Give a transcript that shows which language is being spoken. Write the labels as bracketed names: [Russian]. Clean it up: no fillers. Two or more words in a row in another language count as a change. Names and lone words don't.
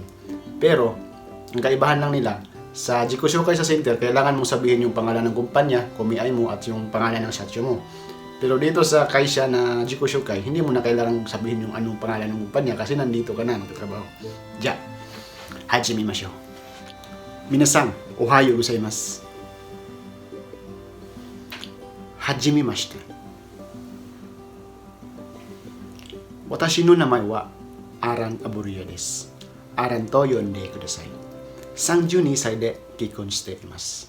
[Filipino] Pero, ang kaibahan lang nila, sa Jiku Shukai sa center, kailangan mong sabihin yung pangalan ng kumpanya, kumiay mo, at yung pangalan ng shacho mo. Pero dito sa kaisha na Jiku Shukai, hindi mo na kailangan sabihin yung anong pangalan ng kumpanya kasi nandito ka na, magtatrabaho. [Japanese] じゃ、始めましょう. 皆さん、おはようございます. はじめまして。私の名前はアラン・アブリヤです。アランと呼んでください。32歳で結婚しています。